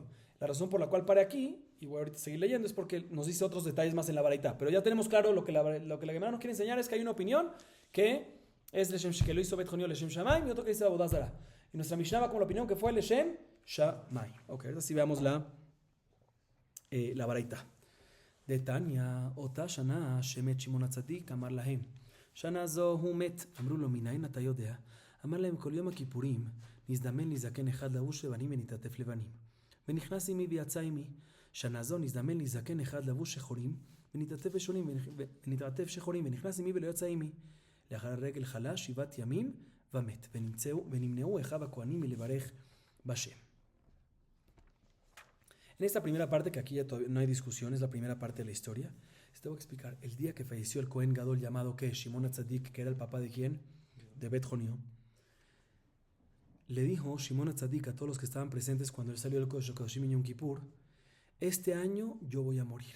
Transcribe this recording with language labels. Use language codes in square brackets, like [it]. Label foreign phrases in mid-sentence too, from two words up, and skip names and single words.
[es] La razón por la cual pare aquí, y voy a ahorita seguir leyendo, es porque nos dice otros detalles más en la Baraita. Pero ya tenemos claro lo que la Gemara nos quiere enseñar es que hay una opinión que es Leshem, que lo hizo Bet Jonio [he] לשם שמים, [es] y otro que dice [he] עבודה זרה. [es] Y nuestra Mishnah va con la opinión que fue [he] לשם שמים. [es] Ok, ahora sí veamos la Baraita. [he] דתניא, אותה שנה, שמת שמעון הצדיק, אמר להם. שנה זו הוא מת, אמרו לו, מניין אתה יודע? אמר להם, כל יום הכיפורים נזדמן לי זקן אחד לבוש לבנים ונתעטף לבנים. ונכנס עמי ויצא עמי. שנה זו נזדמן לי זקן אחד לבוש שחורים ונתעטף שחורים ונכנס עמי ולא יצא עמי. לאחר הרגל חלה 7 ימים ומת, ונמנעו אחיו הכהנים מלברך בשם. [es] En esta primera parte, que aquí ya no hay discusión, es la primera parte de la historia, te voy a explicar. El día que falleció el Cohen Gadol llamado ¿qué? Shimon HaTzadik, que era el papá de ¿quién? De Bet Jonio. Le dijo Shimon HaTzadik a todos los que estaban presentes cuando él salió del [he] קודש הקודשים [es] en Yom Kippur, este año yo voy a morir.